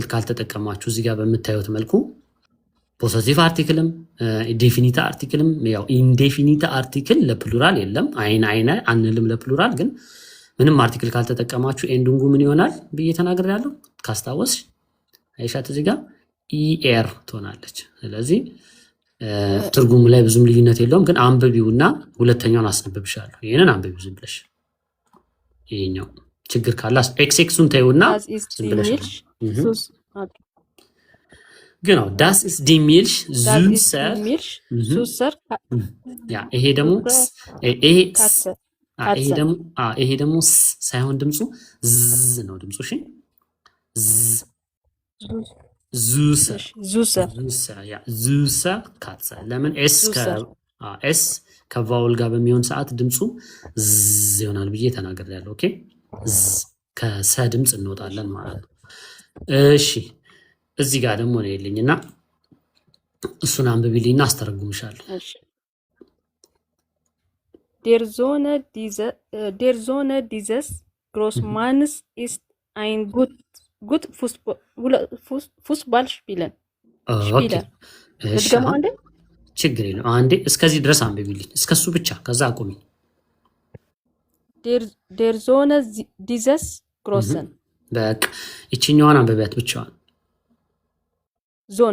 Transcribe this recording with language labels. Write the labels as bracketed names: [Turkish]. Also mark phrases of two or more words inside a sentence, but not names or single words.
[Amharic] ካልተጠቀማችሁ እዚህ ጋር በምታዩት መልኩ ፖሰሲቭ አርቲክልም ዴፊኒታ አርቲክልም ያው ኢንዴፊኒታ አርቲክል ለፕሉራል የለም። አይነ አንልም ለፕሉራል። ግን ምንም አርቲክል ካልተጠቀማችሁ ኤንዱንጉ ምን ይሆናል ብዬ ተናግሬያለሁ። ካስታወስሽ አይሻት እዚህ ጋር ኢኤር ትሆናለች። ስለዚህ ትርጉሙ ላይ ብዙም ልዩነት የለውም፣ ግን አንብቢውና ሁለተኛውን አስነብብሻለሁ። ይሄንን አንብቢው ዝም ብለሽ። ይሄኛው ችግር ካለ ኤክስን ተይውና ዝም ብለሽ [German] genau das ist die Milch süßer ja [Amharic] ይሄ ደግሞ ይሄ ደግሞ ሳይሆን ድምፁ ዝ ነው ድምፁ። እሺ [German] süßer Katze [Amharic] ለምን ኤስ ከቫውል ጋር በሚሆን ሰዓት ድምፁ ዝ ይሆናል ብዬ ተናግሬያለሁ። ኦኬ ከሰ ድምፅ እንወጣለን ማለት ነው። እሺ እዚህ ጋር ደግሞ ነው የለኝና እሱን አንብቢልኝና አስተረጉምሻለሁ። [German] እሺ der Sohn dieses Großmanns ist ein gut Fußballspieler. [Amharic] ደግሞ አንዴ ችግር የለም አንዴ እስከዚህ ድረስ አንብቢልኝ፣ እስከሱ ብቻ ከዛ አቁሚ። [German] der Sohn dieses Großen [Amharic] በቃ እቺኛዋን አንብቢያት ብቻዋን ዞን